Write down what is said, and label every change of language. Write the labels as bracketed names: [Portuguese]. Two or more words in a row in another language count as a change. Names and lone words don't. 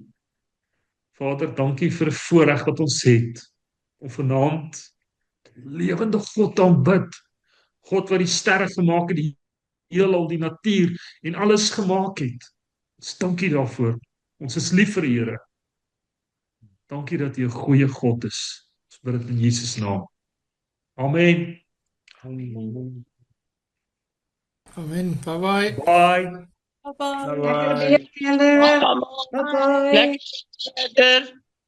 [Afrikaans] Vader, dankie vir 'n voorreg wat ons het om vanaand die lewende God aanbid. God wat die sterre gemaak het, die heelal, die natuur en alles gemaak het. Ons dankie daarvoor. Ons is lief vir U, Here. Dankie dat U 'n goeie God is. Ons bid dit in Jesus naam. Amen. [English] Amen. Bye bye. Bye. Bye-bye. Bye bye. [Afrikaans] Julle. Lekker.